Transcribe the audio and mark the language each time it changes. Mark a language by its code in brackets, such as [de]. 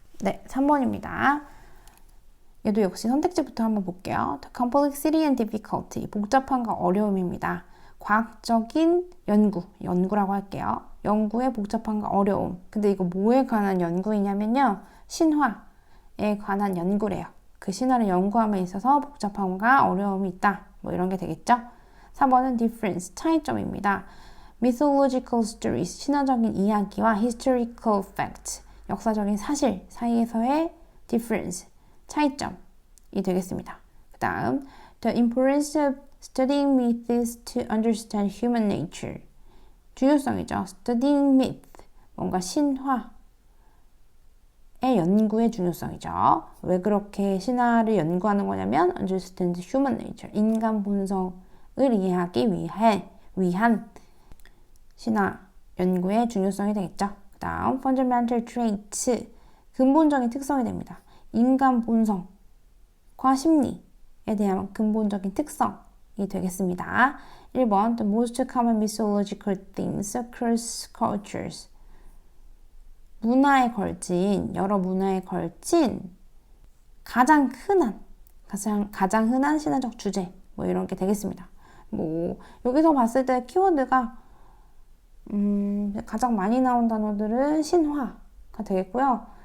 [ko] 네, 3번입니다. 얘도 역시 선택지부터 한번 볼게요. [en] The complexity and difficulty, [ko] 복잡함과 어려움입니다. 과학적인 연구라고 할게요. 연구의 복잡함과 어려움. 근데 이거 뭐에 관한 연구이냐면요. 신화에 관한 연구래요. 그 신화를 연구함에 있어서 복잡함과 어려움이 있다. 뭐 이런 게 되겠죠? 4번은 difference, 차이점입니다. [en] mythological stories, [ko] 신화적인 이야기와 [en] historical fact, [ko] 역사적인 사실 사이에서의 difference, 차이점이 되겠습니다. 그 다음, [en] the importance of studying myths to understand human nature. [ko] 중요성이죠. studying myth, 뭔가 신화의 연구의 중요성이죠. 왜 그렇게 신화를 연구하는 거냐면 [en] understand human nature, [ko] 인간 본성을 이해하기 위한 신화 연구의 중요성이 되겠죠. 그 다음 fundamental traits, 근본적인 특성이 됩니다. 인간 본성과 심리에 대한 근본적인 특성이 되겠습니다. [en] 1번 The most common mythological themes across cultures. [ko] 여러 문화에 걸친 가장 흔한 신화적 주제 뭐 이런 게 되겠습니다. 뭐 여기서 봤을 때 키워드가 가장 많이 나온 단어들은 신화가 되겠고요.